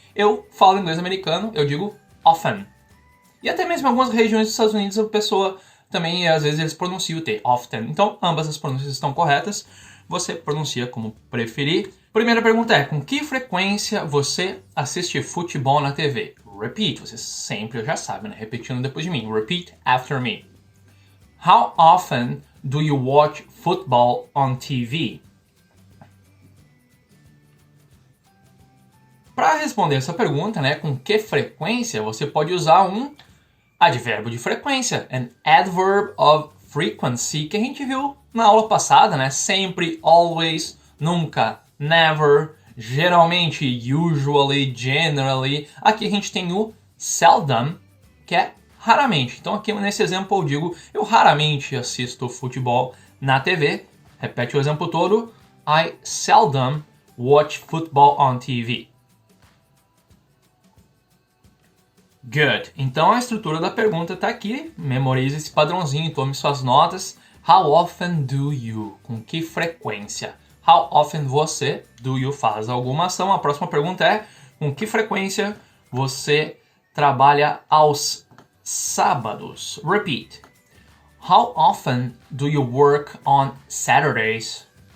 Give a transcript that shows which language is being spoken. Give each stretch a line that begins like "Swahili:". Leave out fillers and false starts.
Portuguese: Eu falo inglês americano, eu digo often. E até mesmo em algumas regiões dos Estados Unidos a pessoa também, às vezes, eles pronunciam o T, often. Então, ambas as pronúncias estão corretas. Você pronuncia como preferir. Primeira pergunta é, com que frequência você assiste futebol na TV? Repeat, você sempre já sabe, né? Repetindo depois de mim.
English: Repeat after me. How often do you watch football on TV?
Portuguese: Para responder essa pergunta, né, com que frequência, você pode usar um advérbio de frequência,
English: an adverb of frequency,
Portuguese: que a gente viu na aula passada, né?
English: Sempre, always, nunca, never, geralmente, usually, generally.
Portuguese: Aqui a gente tem o seldom, que é raramente. Então aqui nesse exemplo eu digo, eu raramente assisto futebol na TV. Repete o exemplo todo.
English: I seldom watch football on TV. Good.
Portuguese: Então a estrutura da pergunta está aqui. Memorize esse padrãozinho, tome suas notas.
English: How often do you?
Portuguese: Com que frequência? How often você,
English: do you,
Portuguese: faz alguma ação? A próxima pergunta é, com que frequência você trabalha aos sábados?
English: Repeat. How often do you work on Saturdays?